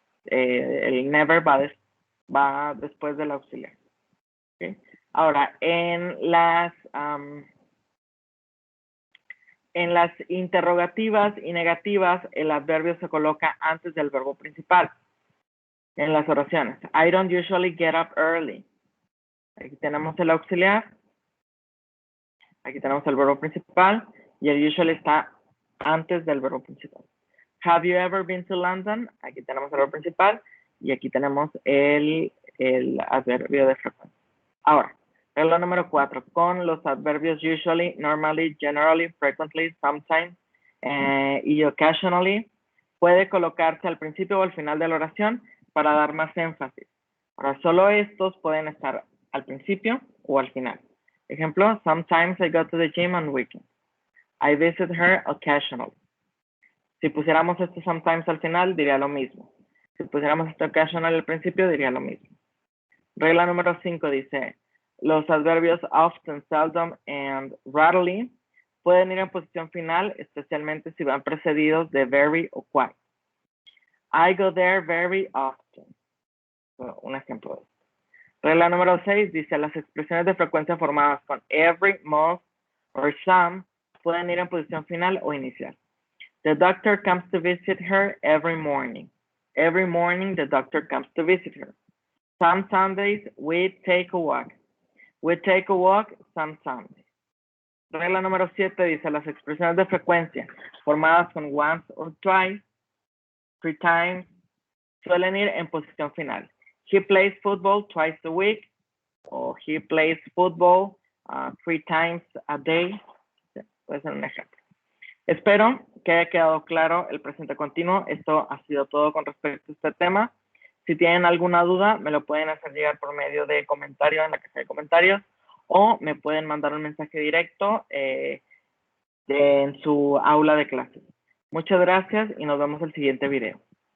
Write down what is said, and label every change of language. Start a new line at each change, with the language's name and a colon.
Spanish: El never va después del auxiliar. ¿Okay? Ahora, en las interrogativas y negativas, el adverbio se coloca antes del verbo principal. En las oraciones,
English: I don't usually get up early.
Spanish: Aquí tenemos el auxiliar. Aquí tenemos el verbo principal y el usually está antes del verbo principal.
English: Have you ever been to London?
Spanish: Aquí tenemos el verbo principal y aquí tenemos el adverbio de frecuencia. Ahora, regla número 4, con los adverbios usually, normally, generally, frequently, sometimes y occasionally, puede colocarse al principio o al final de la oración para dar más énfasis. Ahora, solo estos pueden estar al principio o al final.
English: Ejemplo, sometimes I go to the gym on weekends. I visit her occasionally.
Spanish: Si pusiéramos este sometimes al final, diría lo mismo. Si pusiéramos este occasional al principio, diría lo mismo. Regla número 5 dice, los adverbios often, seldom, and rarely pueden ir en posición final, especialmente si van precedidos de very o quite.
English: I go there very often.
Spanish: Bueno, un ejemplo de esto. Regla número 6 dice, las expresiones de frecuencia formadas con every, most, or some pueden ir en posición final o inicial.
English: The doctor comes to visit her every morning. Every morning the doctor comes to visit her. Some Sundays we take a walk. We take a walk some Sundays.
Spanish: Regla número 7 dice, las expresiones de frecuencia formadas con once or twice, 3 times, suelen ir en posición final.
English: He plays football twice a week, o he plays football 3 times a day.
Spanish: Puede ser un ejemplo. Espero que haya quedado claro el presente continuo. Esto ha sido todo con respecto a este tema. Si tienen alguna duda, me lo pueden hacer llegar por medio de comentario en la caja de comentarios o me pueden mandar un mensaje directo en su aula de clases. Muchas gracias y nos vemos en el siguiente video.